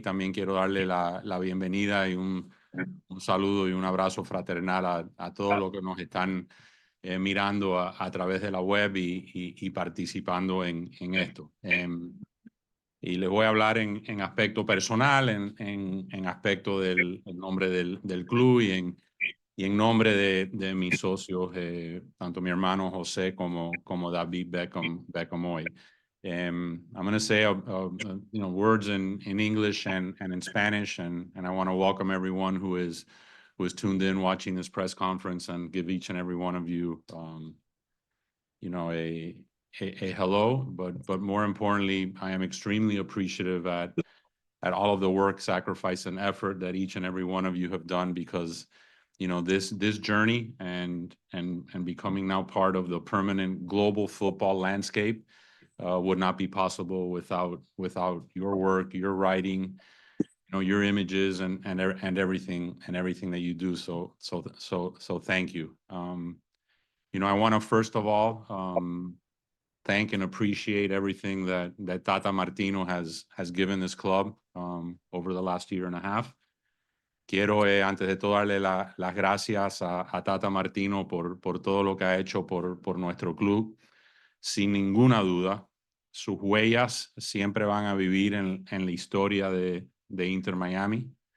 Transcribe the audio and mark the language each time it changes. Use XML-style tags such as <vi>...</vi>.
<es>También quiero darle la bienvenida y un saludo y un abrazo fraternal a todos los que nos están mirando a través de la web y participando en esto. Y les voy a hablar en aspecto personal, en aspecto del nombre del club y en nombre de mis socios, tanto mi hermano José como David Beckham hoy.</es> <en>I'm going to say words in English and in Spanish, and I want to welcome everyone who is tuned in watching this press conference, and give each and every one of you a hello, but more importantly, I am extremely appreciative at all of the work, sacrifice, and effort that each and every one of you have done, because this journey and becoming now part of the permanent global football landscape would not be possible without your work, your writing, your images, and everything that you do. So thank you. I want to first of all thank and appreciate everything that Tata Martino has given this club over the last year and a half.</en> <es>Quiero antes de todo darle las gracias a Tata Martino por todo lo que ha hecho por nuestro club. Sin ninguna duda, sus huellas siempre van a vivir en la historia de Inter Miami.</es>